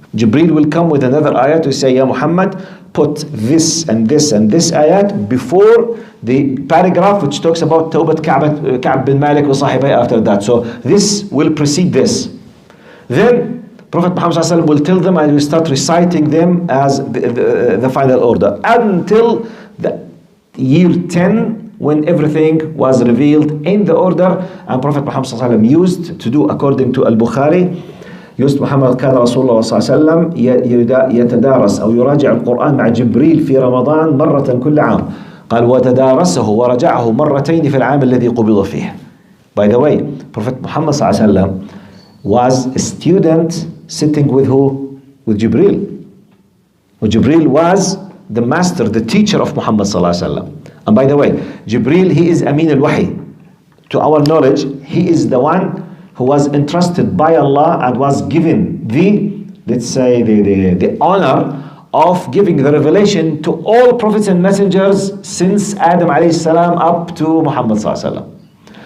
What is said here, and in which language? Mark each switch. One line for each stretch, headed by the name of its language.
English: Jibreel will come with another ayat to say, Ya Muhammad, put this and this and this ayat before the paragraph which talks about Tawbat Ka'b bin Malik wa sahibay after that. So this will precede this. Then Prophet Muhammad ﷺ will tell them and will start reciting them as the final order until the year 10 when everything was revealed in the order. And Prophet Muhammad ﷺ used to do according to Al-Bukhari, used Muhammad
Arabic: كان رسول الله صلى الله عليه وسلم يتدارس أو يراجع القرآن مع جبريل في رمضان مرة كل عام. قال وتدارسه ورجعه مرتين في العام الذي قبض فيه.
English: By the way, Prophet Muhammad
Arabic: صلى الله عليه وسلم
English: was a student sitting with who? With Jibreel. Jibreel was the master, the teacher of Muhammad sallallahu alaihi wasallam. And by the way, Jibreel, he is Amin al-Wahi. To our knowledge, he is the one who was entrusted by Allah and was given the, let's say, the honor of giving the revelation to all prophets and messengers since Adam alayhi salam up to Muhammad sallallahu alaihi wasallam.